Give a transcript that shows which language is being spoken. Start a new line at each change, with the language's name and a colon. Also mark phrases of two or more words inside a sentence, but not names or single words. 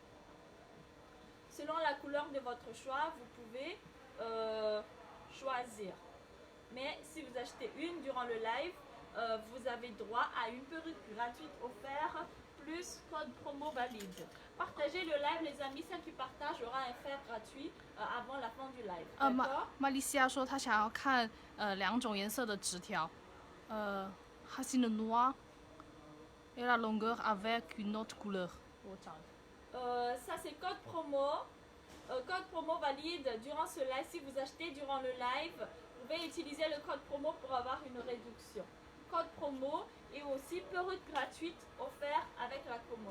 French: Selon la couleur de votre choix, vous pouvez choisir. Mais si vous achetez une durant le live, vous avez droit à une perruque gratuite offerte plus code promo valide. Partagez le live, les amis. Celle qui partage aura un fer gratuit avant la fin du live. D'accord?
Chinese: Malicia 说她想要看2种颜色的纸条。她是
French: le noir et la longueur avec une autre couleur. Ça c'est code promo. Code promo valide durant ce live. Si vous achetez durant le live, vous pouvez utiliser le code promo pour avoir une réduction. Code promo et aussi perruque gratuite offerte avec la commande.